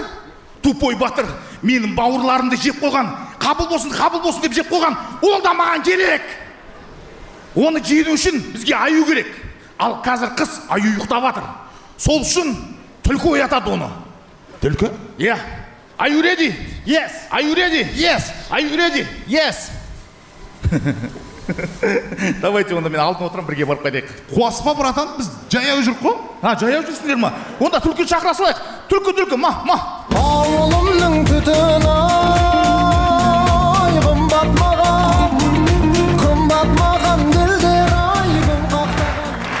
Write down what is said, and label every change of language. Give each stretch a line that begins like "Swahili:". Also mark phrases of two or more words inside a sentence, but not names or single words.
Kazakh: Тупой батыр менің бауырларымды жеп қойған. Қабыл болсын деп жеп қойған. Ол да маған керек. Оны жеңу үшін бізге аю керек. Ал қазір қыс, аю ұйықтап жатыр. Сол үшін түлкі оятады оны. Түлкі? Иә.
English: Are you ready? Yes. Are you ready? Yes. Are you ready? Yes.
Kazakh: Давайте онда мен алдын отырам, бірге барып қайтайық. Қуаспа, братан, біз жаяу жүріп қой. Жаяу жүрсіңдер ма? Онда түлкі шақыра салайық. Түлкі, ма. Ауылымның түтін ай, қымбат маған ділдер ай, қақтаған.